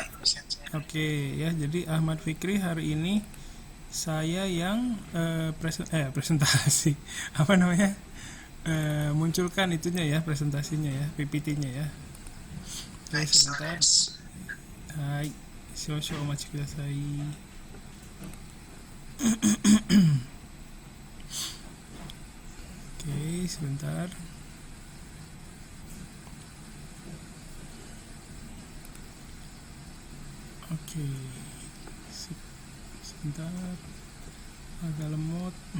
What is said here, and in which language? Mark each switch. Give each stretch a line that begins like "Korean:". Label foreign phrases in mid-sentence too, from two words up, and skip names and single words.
Indonesian: Oke ya, jadi Ahmad Fikri hari ini saya yang presentasi munculkan itunya ya, presentasinya ya, PPT-nya ya. Oke, sebentar. Hai,
Japanese: 少々お待ちください.
Indonesian: Oke, sebentar. Oke, sebentar, agak lemot.